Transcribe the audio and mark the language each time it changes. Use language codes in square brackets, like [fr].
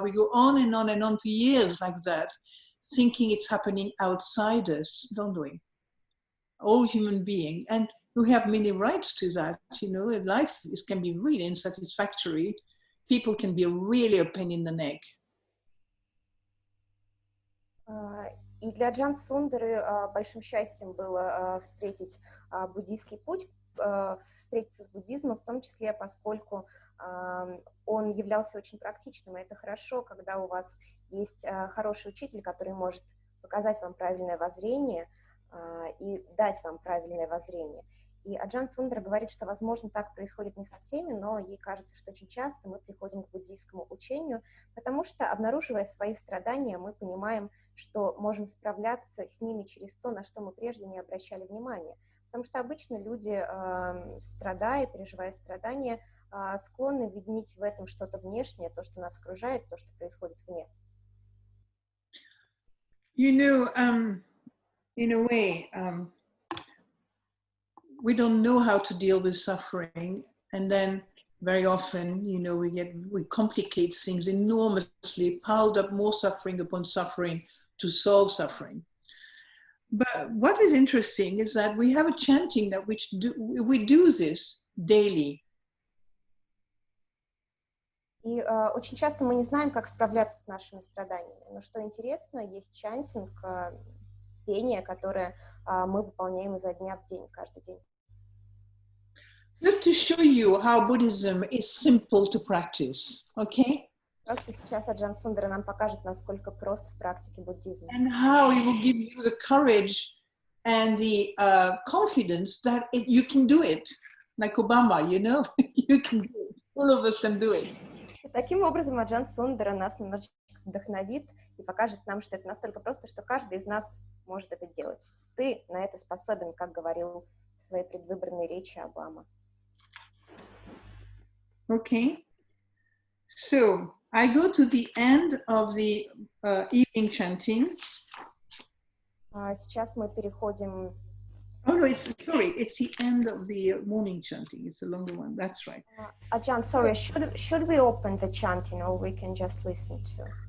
[en] We go on and on and on for years like that, thinking it's happening outside us, don't we? All human beings. And we have many rights to that, you know, life can be really unsatisfactory. People can be really a pain in the neck. [ru] И для Аджан Сундары большим счастьем было встретить буддийский путь, встретиться с буддизмом, в том числе, поскольку он являлся очень практичным. И это хорошо, когда у вас есть хороший учитель, который может показать вам правильное воззрение и дать вам правильное воззрение. И Аджан Сундара говорит, что, возможно, так происходит не со всеми, но ей кажется, что очень часто мы приходим к буддийскому учению, потому что, обнаруживая свои страдания, мы понимаем, что можем справляться с ними через то, на что мы прежде не обращали внимания. Потому что обычно люди, страдая, переживая страдания, склонны видеть в этом что-то внешнее, то, что нас окружает, то, что происходит вне. [en] You know, in a way, we don't know how to deal with suffering, and then very often, you know, we complicate things enormously, piled up more suffering upon suffering to solve suffering. But what is interesting is that we have a chanting that we do this daily. [ru] И очень часто мы не знаем, как справляться с нашими страданиями. Но что интересно, есть чантинг, пение, которое мы выполняем изо дня в день, каждый день. [en] Just to show you how Buddhism is simple to practice, okay? [ru] Просто сейчас Аджан Сундара нам покажет, насколько прост в практике буддизм. [en] And how it will give you the courage and the confidence that you can do it. Like Obama, you know, you can do it. All of us can do it. [ru] Таким образом, Аджан Сундара нас немножечко вдохновит и покажет нам, что это настолько просто, что каждый из нас может это делать. Ты на это способен, как говорил в своей предвыборной речи Обама. [en] Okay. So, I go to the end of the evening chanting. [ru] Сейчас мы переходим... [en] Oh no, it's the end of the morning chanting. It's a longer one. That's right. Ajan, sorry, should we open the chanting or we can just listen to?